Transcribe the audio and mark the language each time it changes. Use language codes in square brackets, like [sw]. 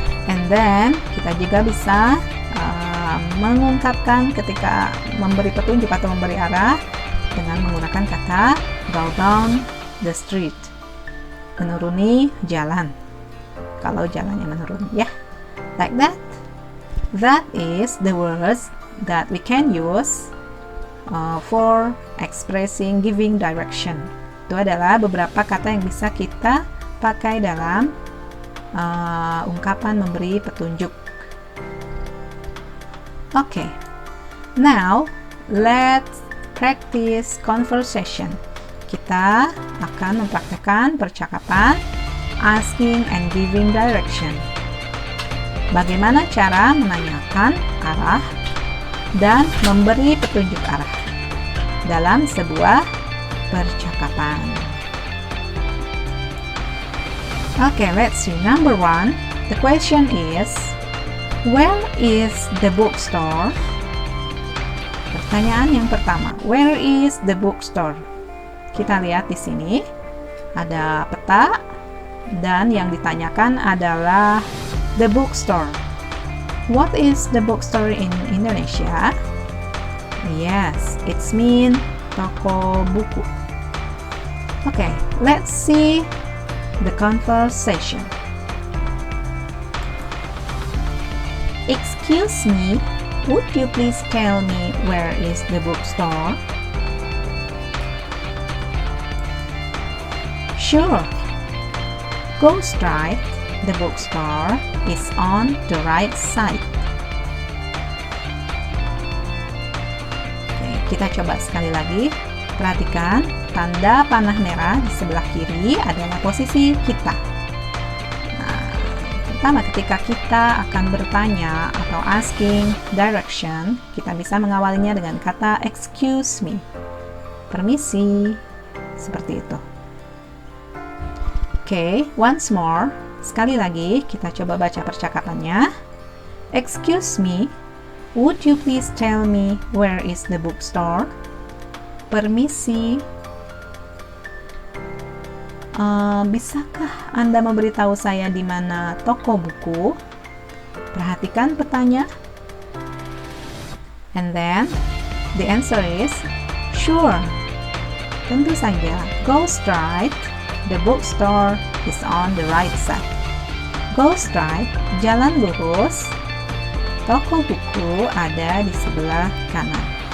[en] And then [id] kita juga bisa mengungkapkan ketika memberi petunjuk atau memberi arah dengan menggunakan kata [en] go down the street, [id] menuruni jalan. Kalau jalannya menurun, ya, [en] like that. That is the words that we can use for expressing giving direction. [id] Itu adalah beberapa kata yang bisa kita pakai dalam ungkapan memberi petunjuk. [en] Okay, now let's practice conversation. [id] Kita akan mempraktekkan percakapan [en] asking and giving direction. [id] Bagaimana cara menanyakan arah dan memberi petunjuk arah dalam sebuah percakapan. [en] Okay, let's see. Number 1, the question is, where is the bookstore? [id] Pertanyaan yang pertama, [en] where is the bookstore? [id] Kita lihat di sini ada peta dan yang ditanyakan adalah the bookstore. [en] What is the bookstore in Indonesia? Yes, it's mean [id] toko buku. [en] Okay, let's see the conversation. Excuse me, would you please tell me where is the bookstore? Sure. Go straight. The bookstore is on the right side. [id] Oke, kita coba sekali lagi. Perhatikan, tanda panah merah di sebelah kiri adalah posisi kita. Nah, pertama ketika kita akan bertanya atau [en] asking direction, [id] kita bisa mengawalinya dengan kata excuse me, permisi, seperti itu. Oke, [en] once more. [id] Sekali lagi, kita coba baca percakapannya. [en] Excuse me, would you please tell me where is the bookstore? [id] Permisi, bisakah Anda memberitahu saya di mana toko buku? Perhatikan petanya. [en] And then, the answer is, sure. [id] Tentu saja, [en] go straight. The bookstore is on the right side. Go straight, [id] jalan lurus. Toko buku ada di sebelah kanan.